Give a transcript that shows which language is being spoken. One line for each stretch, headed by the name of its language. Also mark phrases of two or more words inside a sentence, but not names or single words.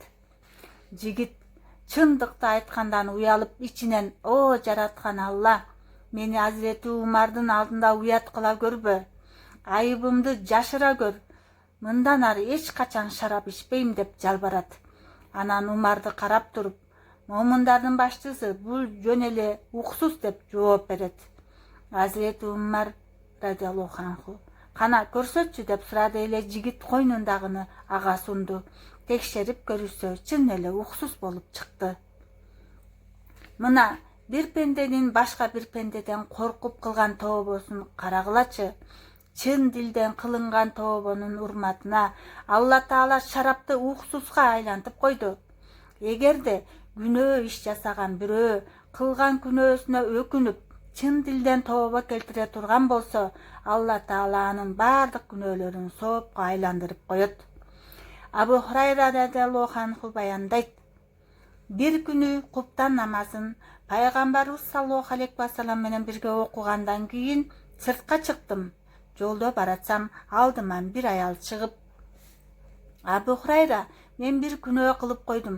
Kyrgyz: Жигит чындыкты айткандан уялып ичинен: О жараткан Алла, мени Азирети Умардын алдында уят кыла көрбө. Айыбымды жашыра көр. Мындан ары эч качан шарап ичпейм деп жалбарат. Анан Умарды карап туруп: момундардын башчысы, бул жөн эле уксус деп жооп берет. Азирети Умар
Arabic: رضي الله عنه:
Kyrgyz: кана көрсөтчү деп сурады эле жигит койнундагыны ага сунду. Текшерип көрүшсө, чын эле уксус болуп чыкты. Мына бир пенденин башка бир пендеден коркуп кылган тобосун карагылачы. чын дилден кылынган тообонун урматына Алла Таала шарапты уксузга айлантып койду. Эгерде күнөө иш жасаган бирөө кылган күнөөсүнө өкүнүп, чын дилден тооба келтире турган болсо, Алла Таала анын бардык күнөөлөрүн соопко айландырып коет. Абу Хурайра
Arabic: رضي الله عنه
Kyrgyz: баяндайт: бир күнү куптан намазын пайгамбарыбыз
Arabic: صلى الله عليه وسلم
Kyrgyz: менен бирге окугандан кийин сыртка чыктым. Жолдо баратсам, алдыма бир аял чыгып: Абу Хурайра, мен бир күнөө кылып койдум.